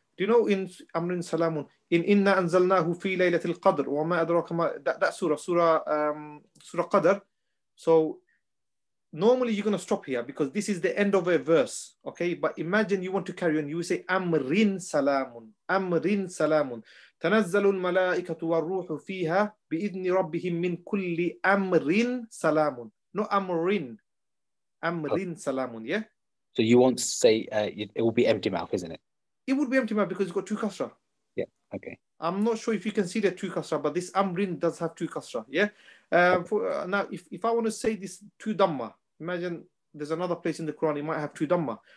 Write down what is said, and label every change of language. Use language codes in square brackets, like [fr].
[en] Do you know in Amrin Salamun? In [ar] Inna Anzalnahu fi Laylatil Qadr wa ma adraka ma, [en] that surah Qadr. So normally you're going to stop here because this is the end of a verse, okay? But imagine you want to carry on. You will say Amrin Salamun. Amrin Salamun. [ar] تنزل الملائكة والروح فيها بإذن ربهم من كل أمر سلام. [en] No Amrin. Amrin Salamun, yeah? So you won't say it will be empty mouth, isn't it? It would be empty mouth because it's got 2 kasra. Yeah, okay. I'm not sure if you can see the 2 kasra, but this Amrin does have 2 kasra, yeah? Now, if I want to say this 2 dhamma, imagine there's another place in the Quran, it might have 2 dhamma.